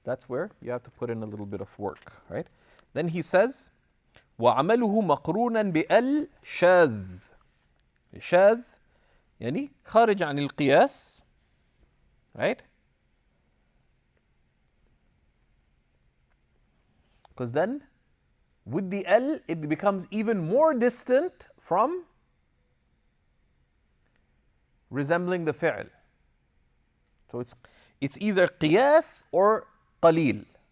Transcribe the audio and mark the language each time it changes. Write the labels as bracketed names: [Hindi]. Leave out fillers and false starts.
[English] That's where you have to put in a little bit of work, right? Then he says, [Arabic] وعمله مقرونا بأل شاذ. شاذ يعني خارج عن القياس, [English] right? Because then with the L it becomes even more distant from resembling the fi'l. So it's either qiyas or qalil.